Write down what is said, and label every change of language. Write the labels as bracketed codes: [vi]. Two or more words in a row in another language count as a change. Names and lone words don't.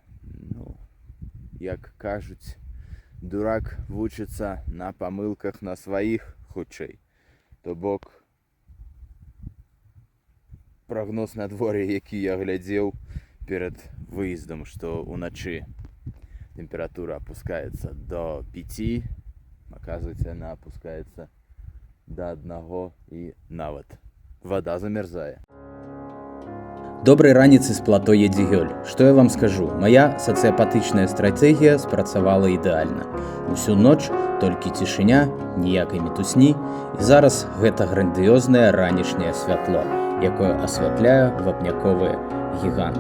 [be] Як кажуць, дурак вучыцца на памылках на сваіх хутчэй. То бок, прагноз надвор'я, які я глядзеў перад выездам, што ўначы тэмпература [ru] опускаецца до 5, оказывается, она опускаецца до 1 [be] і нават вода замерзае. Добрай раніцы з плато Едигёль. Што я вам скажу? Моя сацыяпатычная стратэгія спрацавала ідэальна. Усю ноч толькі цішыня, ніякай мітусні, і зараз гэта грандыёзнае ранішняе святло, якое асвятляе вапняковыя гіганты.